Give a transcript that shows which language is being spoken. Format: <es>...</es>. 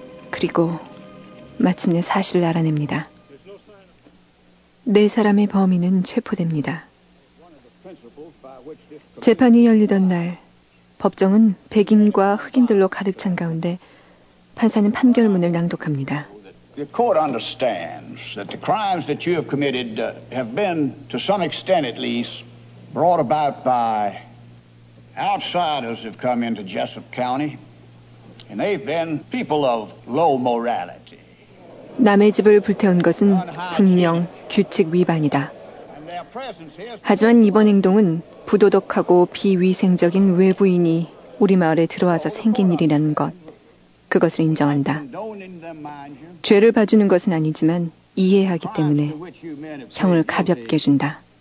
<ko>그리고 마침내 사실을 알아냅니다. 네 사람의 범인은 체포됩니다. 재판이 열리던 날, 법정은 백인과 흑인들로 가득 찬 가운데 판사는 판결문을 낭독합니다.</ko> <en>The court understands that the crimes that you have committed have been, to some extent at least, brought about by outsiders who have come into Jessup County, and they've been people of low morality.</en> <ko>남의 집을 불태운 것은 분명 규칙 위반이다. 하지만 이번 행동은 부도덕하고 비위생적인 외부인이 우리 마을에 들어와서 생긴 일이라는 것. 그것을 인정한다. 죄를 봐주는 것은 아니지만 이해하기 때문에 형을 가볍게 준다.</ko>